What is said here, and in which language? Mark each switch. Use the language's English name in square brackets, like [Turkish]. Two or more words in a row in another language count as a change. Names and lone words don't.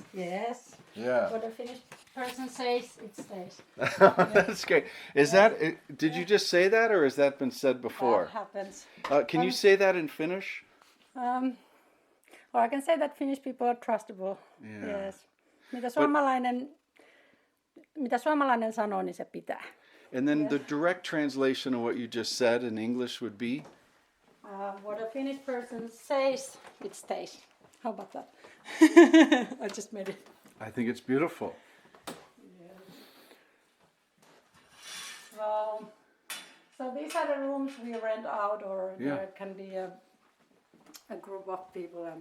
[English] Yes. Yeah. What a Finnish person says, it stays. That's great. Is that? Did you just say that, or has that been said before? That happens. Can you say that in Finnish? Or I can say that Finnish people are trustable. Yeah. Yes. [Finnish] Mitä suomalainen sanoo, niin se pitää. [English] And then the direct translation of what you just said in English would be? What a Finnish person says, it stays. How about that? I just made it. I think it's beautiful. Yeah. So these are the rooms we rent out, or there can be a group of people and